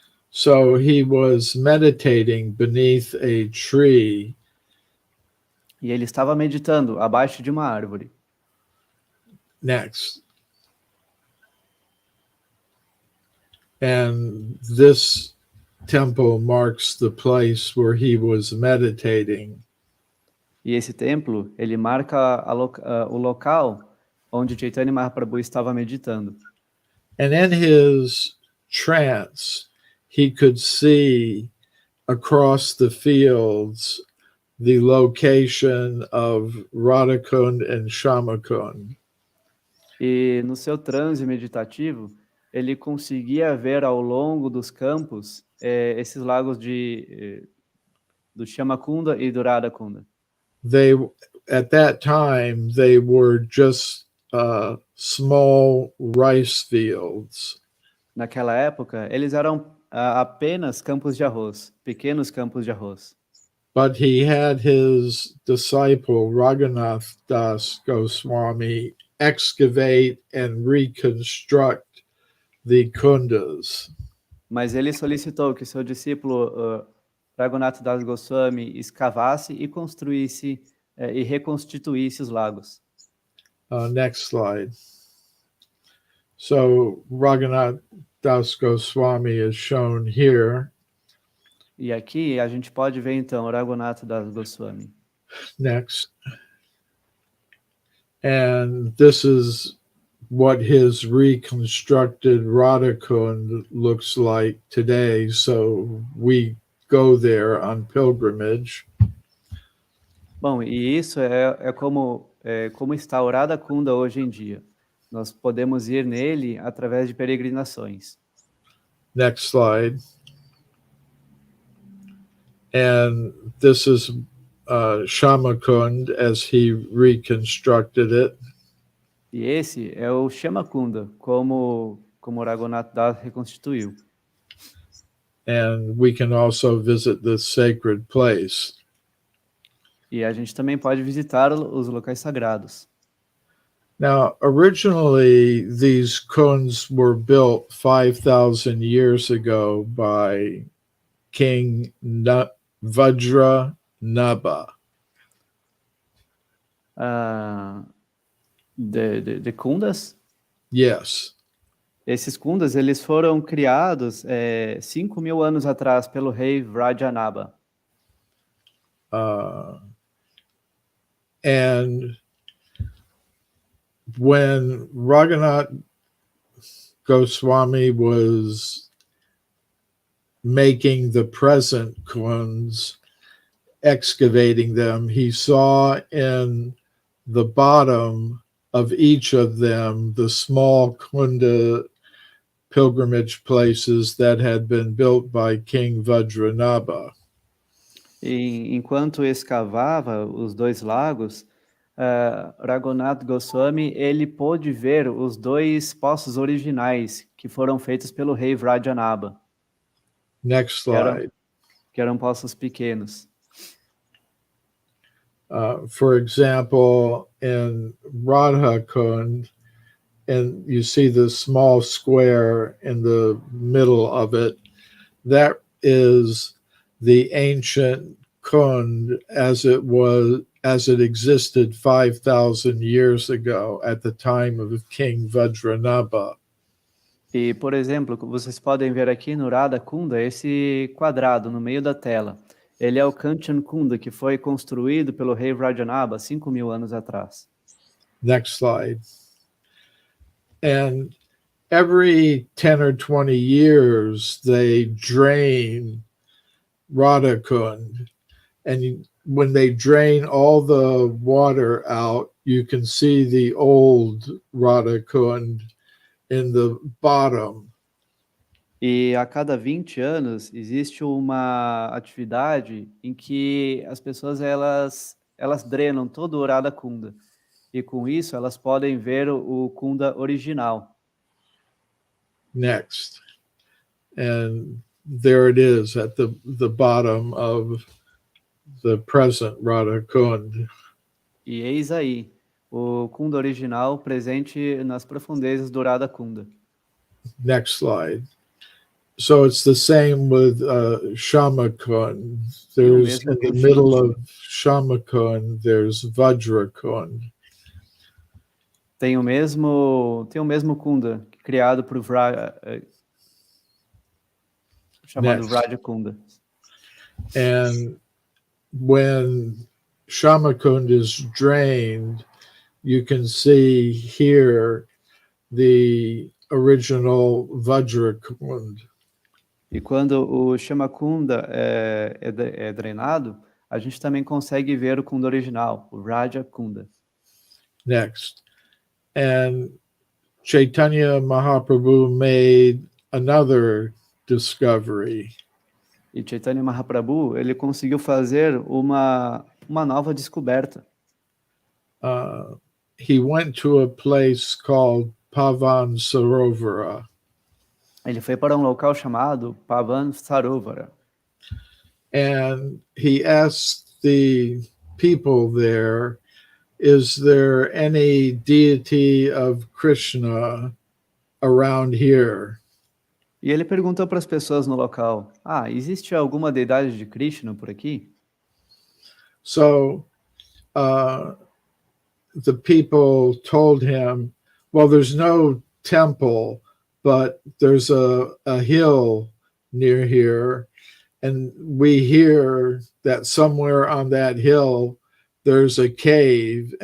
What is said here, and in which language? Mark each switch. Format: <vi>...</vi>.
<en>So he was meditating beneath a tree.</en> <pt>E ele estava meditando abaixo de uma árvore.</pt> <en>Next. And this temple marks the place where he was meditating.</en> <pt>E esse templo, ele marca o local onde Chaitanya Mahaprabhu estava meditando.</pt> <en>And in his trance, he could see across the fields the location of Radhakund and Shamakund.</en> <pt>E no seu transe meditativo, ele conseguia ver ao longo dos campos esses lagos do Shamakunda e do Radhakunda.</pt> <en>At that time, they were just small rice fields.</en> <pt>Naquela época, eles eram apenas campos de arroz, pequenos campos de arroz.</pt> <en>But he had his disciple, Raghunath Das Goswami, excavate and reconstruct the kundas.</en> <pt>Mas ele solicitou que seu discípulo Raghunath Das Goswami escavasse e construísse e reconstituísse os lagos.</pt> <en>Next slide. So Raghunath Das Goswami is shown here.</en> <pt>E aqui a gente pode ver então Raghunath Das Goswami.</pt> <en>Next. And this is what his reconstructed Radhakund looks like today. So we go there on pilgrimage.</en> <pt>Bom, e isso é como está o Radhakunda hoje em dia. Nós podemos ir nele através de peregrinações.</pt> <en>Next slide. And this is Shamakund as he reconstructed it.</en> <pt>E esse é o Shamakunda, como Raghunath Das reconstituiu.</pt> <en>And we can also visit this sacred place.</en> <pt>E a gente também pode visitar os locais sagrados.</pt> <en>Now, originally, these kunds were built 5,000 years ago by King Vajra Naba.</en> <pt>De kundas?</pt> <en>Yes.</en> <pt>Esses kundas, eles foram criados 5.000 anos atrás pelo rei Vrajanaba.</pt> <en>And when Raghunath Goswami was making the present kunds, excavating them, he saw in the bottom of each of them the small kunda pilgrimage places that had been built by King Vajranabha.</en> <pt>E enquanto escavava os dois lagos, Raghunath Goswami ele pôde ver os dois poços originais que foram feitos pelo rei Vrajanaba.</pt> <en>Next slide.</en> <pt>Que eram poços pequenos.</pt> <en>For example, in Radhakund, and you see the small square in the middle of it, that is the ancient kund as it existed 5,000 years ago at the time of King Vajranabha.</en> <pt>E, por exemplo, vocês podem ver aqui no Radha Kunda, esse quadrado no meio da tela. Ele é o Kanchan Kunda, que foi construído pelo rei Rajanaba 5.000 anos atrás.</pt> <en>Next slide. And every 10 or 20 years, they drain Radhakund. And when they drain all the water out, you can see the old Radhakund in the bottom.</en> <pt>E a cada 20 anos existe uma atividade em que as pessoas elas drenam todo o Radha Kunda. E com isso elas podem ver o Kunda original.</pt> <en>Next. And there it is at the bottom of the present Radhakund.</en> <pt>E eis aí, o Kunda original presente nas profundezas do Radha Kunda.</pt> <en>Next slide. So it's the same with Shamakund. There's in the middle of Shamakund, there's Vajrakund.</en> <pt>Tem o mesmo Kunda criado por chamado Vraja Kunda.</pt> <en>And when Shamakund is drained, you can see here the original Vajrakund.</en> <pt>E quando o Shamakunda é drenado, a gente também consegue ver o Kunda original, o Raja Kunda.</pt> <en>Next. And Chaitanya Mahaprabhu made another discovery.</en> <pt>E Chaitanya Mahaprabhu, ele conseguiu fazer uma nova descoberta.</pt> <en>He went to a place called Pavan Sarovara.</en> <pt>Ele foi para um local chamado Pavan Sarovara.</pt> <en>And he asked the people there, is there any deity of Krishna around here?</en> <pt>E ele perguntou para as pessoas no local, existe alguma deidade de Krishna por aqui?</pt> <en>So the people told him, well, there's no temple, but there's a hill near here. And we hear that somewhere on that hill, there's a cave.</en>